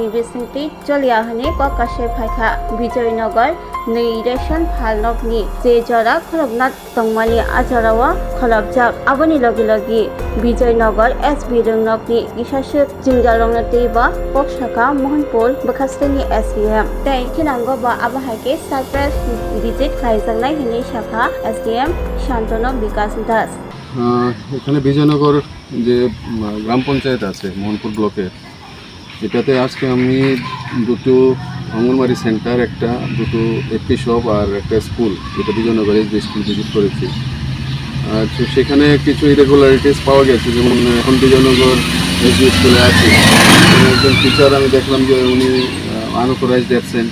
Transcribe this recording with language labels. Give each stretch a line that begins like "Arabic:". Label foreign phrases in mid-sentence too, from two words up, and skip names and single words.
Kok Borok: bising ti choliahani kokashe phaikha Bijoynagar ni ration phalnok ni je jora kholobnat tongmani ajarawa kholobjak aboni logi Bijoynagar SB Rungnok ni gisashuk jingalongna teiba pokshaka Mohanpur Bakasteni SDM tai kinango ba abahake
English: surprise visit
Kok Borok: khlaijaknai hini shakha SDM Shantanu Vikas Das
Bangla: এখানে বিজয়নগর যে গ্রাম পঞ্চায়েত আছে মোহনপুর ব্লকের এটাতে আজকে আমি দুটো অঙ্গনওয়াড়ি সেন্টার একটা দুটো এপি শপ আর একটা স্কুল যেটা বিজয়নগরে স্কুল ভিজিট করেছি। তো সেখানে কিছু ইরেগুলারিটিস পাওয়া গেছে, যেমন এখন বিজয়নগর এসবি স্কুলে আছে একজন টিচার আমি দেখলাম যে উনি
English: unauthorized absent.